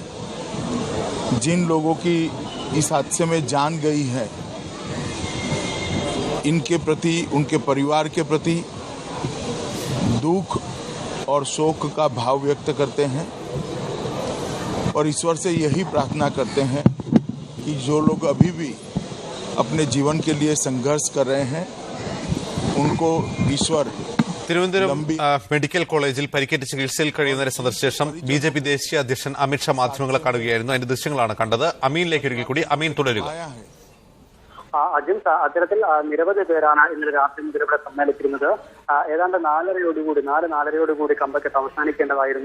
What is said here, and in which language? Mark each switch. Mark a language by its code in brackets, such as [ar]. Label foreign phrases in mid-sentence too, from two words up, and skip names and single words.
[hi] जिन लोगों की इस हादसे में जान गई है, इनके प्रति, उनके परिवार के प्रति दुख और शोक का भाव व्यक्त करते हैं और ईश्वर से यही प्रार्थना करते हैं कि जो लोग अभी भी अपने जीवन के लिए संघर्ष कर रहे हैं, उनको ईश्वर [ml] തിരുവനന്തപുരം മെഡിക്കൽ കോളേജിൽ പരിക്കേറ്റ് ചികിത്സയിൽ കഴിയുന്നവരെ സന്ദർശിച്ച ശേഷം ബിജെപി ദേശീയ അധ്യക്ഷൻ അമിത് ഷാ മാധ്യമങ്ങളെ കാണുകയായിരുന്നു. അതിന്റെ ദൃശ്യങ്ങളാണ് കണ്ടത്. അമീനിലേക്ക് ഒരിക്കൽ കൂടി. അമീൻ, തുടരുക. അജിത്, അത്തരത്തിൽ നിരവധി പേരാണ് ഇന്നലെ രാത്രി മുതൽ ഇവിടെ സമ്മേളിച്ചിരുന്നത്. ഏതാണ്ട് 4:30 കമ്പക്കെട്ട് അവസാനിക്കേണ്ടതായിരുന്നു.